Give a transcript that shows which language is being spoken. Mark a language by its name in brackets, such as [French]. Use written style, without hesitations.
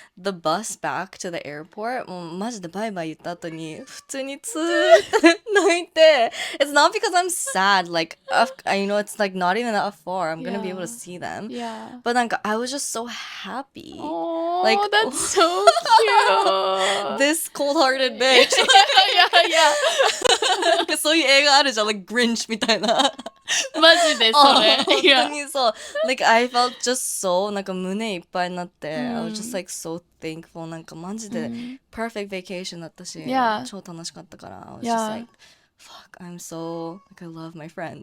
[English] The bus back to the airport, [Japanese] もうマジでバイバイ言った後に、普通にツーって泣いて、 [English] it's not because I'm sad, like, it's, like, not even that far. I'm gonna be able to see them. Yeah. But, like, I was just so happy. Oh, Like, that's so cute. This cold-hearted bitch. yeah. [Japanese] そういう映画あるじゃん、like Grinch みたいな。マジでそれ。本当にそう。 [English] Like, I felt just so, [Japanese] なんか胸いっぱいになって、 [English] I was just like so thankful. [Japanese] なんかマジで perfect vacation だったし、超楽しかったから、 [English] I was just like, fuck, I'm so, like, I love my friends.